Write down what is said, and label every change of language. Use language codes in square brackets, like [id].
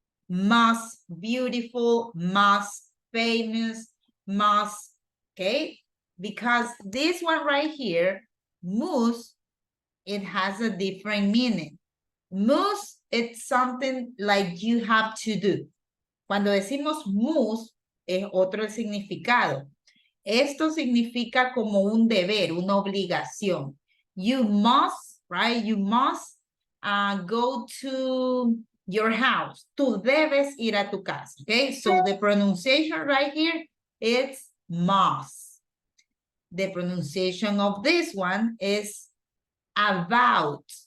[en] Most beautiful, most famous, most, okay? Because this one right here, moose, it has a different meaning. Moose, it's something like you have to do. [es] Cuando decimos must, es otro el significado. Esto significa como un deber, una obligación. [en] You must, right? You must go to your house. [es] Tú debes ir a tu casa, [en] okay? So the pronunciation right here is must. The pronunciation of this one is about.